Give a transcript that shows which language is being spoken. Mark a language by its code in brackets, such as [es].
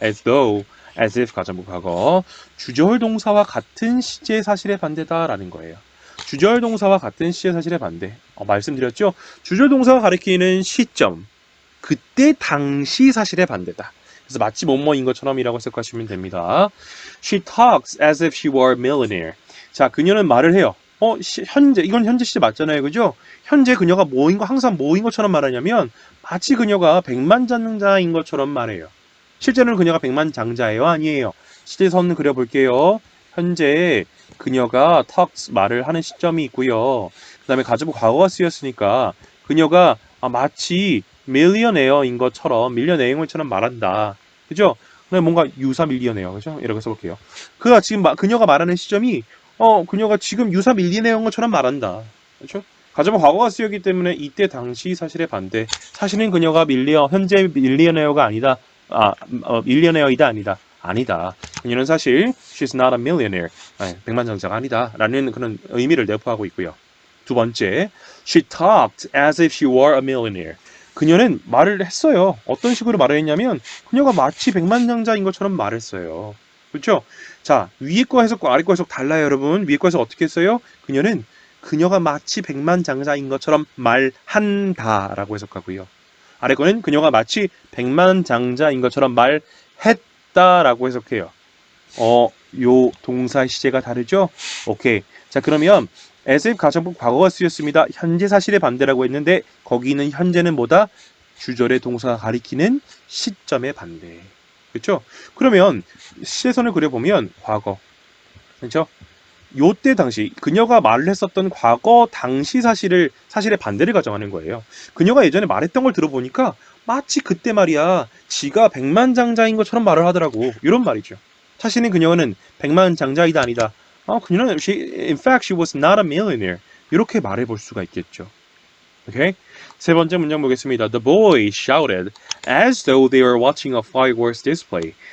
[ko] as if 가정법 과거, 주절 동사와 같은 시제 사실의 반대다라는 거예요. 주절 동사와 같은 시의 사실의 반대. 말씀드렸죠? 주절 동사가 가리키는 시점, 그때 당시 사실의 반대다. 그래서 마치 뭐뭐인 것처럼이라고 해석하시면 됩니다. [en] She talks as if she were a millionaire. [ko] 자, 그녀는 말을 해요. 이건 현재 시제 맞잖아요. 그죠? 현재 그녀가 항상 뭐인 것처럼 말하냐면 마치 그녀가 백만장자인 것처럼 말해요. 실제로는 그녀가 백만장자예요? 아니에요. 시제선 그려볼게요. 현재 그녀가 talks 말을 하는 시점이 있고요. 그 다음에 가정법 과거가 쓰였으니까 그녀가 마치 millionaire인 것처럼 millionaire처럼 말한다. 그죠? 뭔가 유사 millionaire, 그죠? 이렇게 써볼게요. 그녀가 말하는 시점이 그녀가 지금 유사 millionaire인 것처럼 말한다. 그렇죠? 가정법 과거가 쓰였기 때문에 이때 당시 사실의 반대. 사실은 그녀가 현재 millionaire가 아니다. millionaire이다 아니다. 아니다. 그녀는 사실 [en] she's not a millionaire. [ko] 백만장자가 아니다. 라는 그런 의미를 내포하고 있고요. 두 번째, [en] she talked as if she were a millionaire. [ko] 그녀는 말을 했어요. 어떤 식으로 말을 했냐면 그녀가 마치 백만장자인 것처럼 말했어요. 그렇죠? 자, 위에 거 해석과 아래 거 해석 달라요, 여러분. 위에 거 해석 어떻게 했어요? 그녀가 마치 백만장자인 것처럼 말한다라고 해석하고요. 아래 거는 그녀가 마치 백만장자인 것처럼 말했다라고 해석해요. 요 동사 시제가 다르죠? 오케이. 자, 그러면 as if 가정법 과거가 쓰였습니다. 현재 사실의 반대라고 했는데 거기는 현재는 뭐다? 주절의 동사가 가리키는 시점의 반대. 그렇죠? 그러면 시제선을 그려보면 과거. 그렇죠? 요때 당시 그녀가 말을 했었던 과거 당시 사실의 반대를 가정하는 거예요. 그녀가 예전에 말했던 걸 들어보니까 마치 그때 말이야 지가 백만장자인 것처럼 말을 하더라고. 이런 말이죠. 사실은 그녀는 백만장자이다 아니다. 그녀는 [en] in fact she was not a millionaire. [ko] 이렇게 말해볼 수가 있겠죠. 오케이? 세 번째 문장 보겠습니다. [en] The boys shouted as though they were watching a fireworks display.